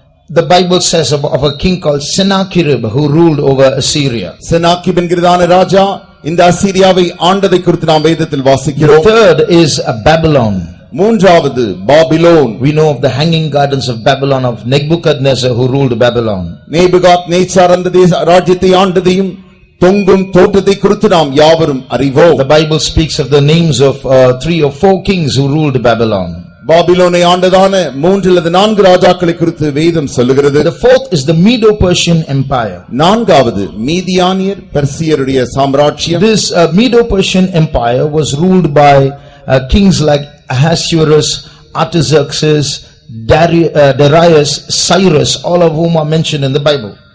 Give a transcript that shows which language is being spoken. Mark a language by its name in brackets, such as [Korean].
[English] The Bible says of a king called Sennacherib who ruled over Assyria. [Tamil] செனாக்கிப் என்கிறதான ராஜா இந்த அசீரியாவை ஆண்டதை குறித்து நாம் வேதத்தில் வாசிக்கிறோம். [English] The third is Babylon. [Tamil] மூன்றாவது Babylon. [English] We know of the hanging gardens of Babylon of Nebuchadnezzar who ruled Babylon. [Tamil] Nebuchadnezzar அந்த ராஜ்யத்தை ஆண்டதையும் தொங்கும் தோட்டத்தை குறித்து நாம் யாவரும் அறிவோம். [English] The Bible speaks of the names of 3 or 4 kings who ruled Babylon. [Tamil] பாபிலோனை ஆண்டதான 3 அல்லது 4 ராஜாக்களை குறித்து வேதம் சொல்லுகிறது. [English] The fourth is the Medo-Persian empire. [Tamil] நான்காவது மீதியானியர் பெர்சியருடைய சாம்ராஜ்யம். [English] This Medo-Persian empire was ruled by kings like Ahasuerus, Artaxerxes, Darius, Cyrus, all of whom are mentioned in the Bible.